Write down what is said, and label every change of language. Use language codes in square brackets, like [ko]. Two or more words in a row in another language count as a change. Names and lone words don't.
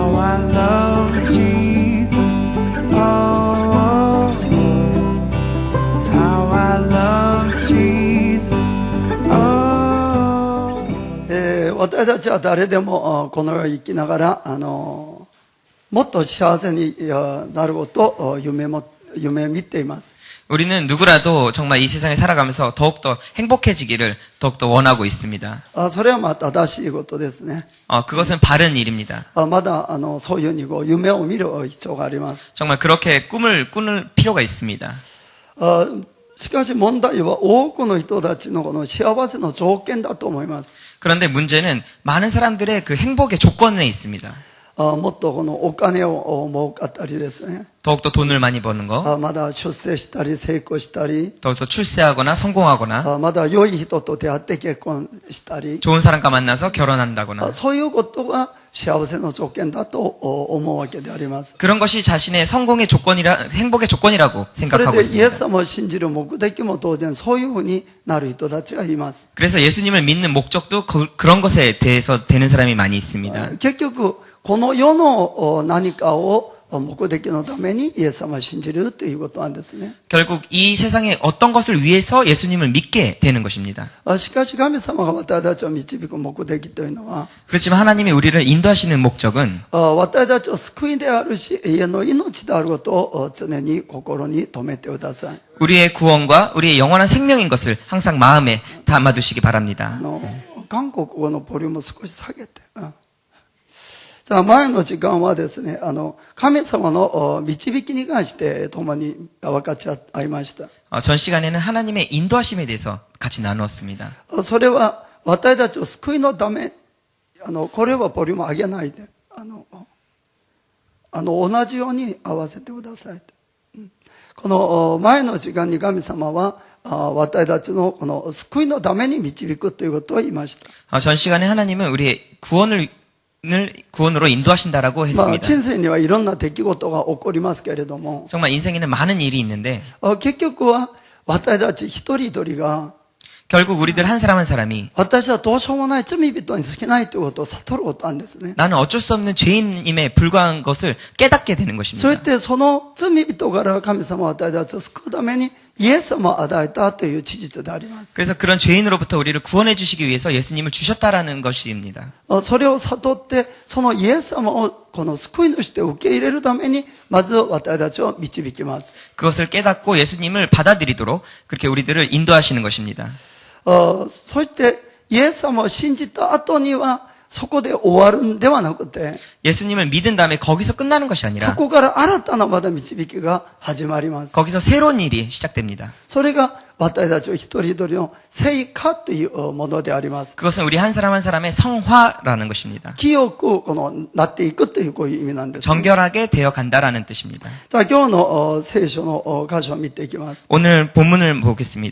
[en] I love Jesus. Oh, how I love Jesus. Oh. [ja] 私たちは誰でもこの世を生きながらもっと幸せになることを夢見ています。 [ko] 우리는 누구라도 정말 이 세상에 살아가면서 더욱더 행복해지기를 더욱더 원하고 있습니다. [ja] それは正しいことですね。 [ko] 그것은 바른 일입니다. [ja] まだそういうふうに夢を見る必要があります。 [ko] 정말 그렇게 꿈을 꾸는 필요가 있습니다. [ja] しかし問題は多くの人たちのこの幸せの条件だと思います。 [ko] 그런데 문제는 많은 사람들의 그 행복의 조건에 있습니다. [ja] もっとこのお金を儲かったりですね。 [ko] 더욱더 돈을 많이 버는 거, [ja] まだ出世したり成功したり、 [ko] 더욱더 출세하거나 성공하거나, [ja] まだ良い人と出会って結婚したり、 [ko] 좋은 사람과 만나서 결혼한다거나, [ja] そういうことが幸せの条件だと思うわけであります。 [ko] 그런 것이 자신의 성공의 행복의 조건이라고 [ja] それ [ko] 생각하고 [ja] でイエ [ko] 있습니다. [ja] ス様を信じる目的も当然そういうふうになる人たちがいます。 [ko] 그래서 예수님을 믿는 목적도 그런 것에 대해서 되는 사람이 많이 있습니다. [ja] 結局この世の何かを目的のためにイエス様を信じるということなんですね。 [ko] 결국 이 세상의 어떤 것을 위해서 예수님을 믿게 되는 것입니다. [ja] しかし神様が私たちを導く目的というのは [ko] 그렇지만 하나님이 우리를 인도하시는 목적은 [ja] 私たちを救いであるし永遠の命であることを常に心に留めてください。 [ko] 우리의 구원과 우리의 영원한 생명인 것을 항상 마음에 담아두시기 바랍니다. [ja] 韓国語のボリュームを少し下げて。さあ前の時間はですね、神様の導きに関して共に分かち合いました。 [ko] 전 시간에는 하나님의 인도하심에 대해서 같이 나누었습니다. [ja] それは私たちを救いのため、これはボリューム上げないで、同じように合わせてください。この前の時間に神様は私たちのこの救いのために導くということを言いました。 [ko] 전 시간에 하나님은 우리의 구원으로 인도하신다라고 했습니다. [ja] 人生にはいろんな出来事が起こりますけれども、 [ko] 정말 인생에는 많은 일이 있는데 [ja] 結局は私たち一人一人が [ko] 결국 우리들 한 사람 한 사람이 [ja] 私はどうしようもない罪人に過ぎないということを悟ることなんですね。 [ko] 나는 어쩔 수 없는 죄인임에 불과한 것을 깨닫게 되는 [ja] そ [ko] 것입니다. [ja] うやってその罪人から神様は私たちを救うためにイエス様を与えたという事実であります。 [ko] 그래서 그런 죄인으로부터 우리를 구원해 주시기 위해서 예수님을 주셨다라는 것입니다. [ja] それを悟ってそのイエス様をこの救い主として受け入れるためにまず私たちを導きます。 [ko] 그것을 깨닫고 예수님을 받아들이도록 그렇게 우리들을 인도하시는 것입니다. [ja] そしてイエス様を信じた後にはそこで終わるんではなくて [ko] 예수님을 믿은 다음에 거기서 끝나는 것이 [ja] そ [ko] 아니라 [ja] こから新たなまた導きが始まります。 [ko] 거기서 새로운 일이 시작됩니다. [ja] それが私たちを一人一人の成果というものであります。 [ko] 그것은 우리 한 사람 한 사람의 성화라는 것입니다. [ja] 清くなっていくというこういう意味なんです、ね。 [ko] 정결하게 되어 간다라는 뜻입니다. [ja] さあ今日の聖書の箇所を見ていきます。 [ko] 오늘 본문을 보겠습니다.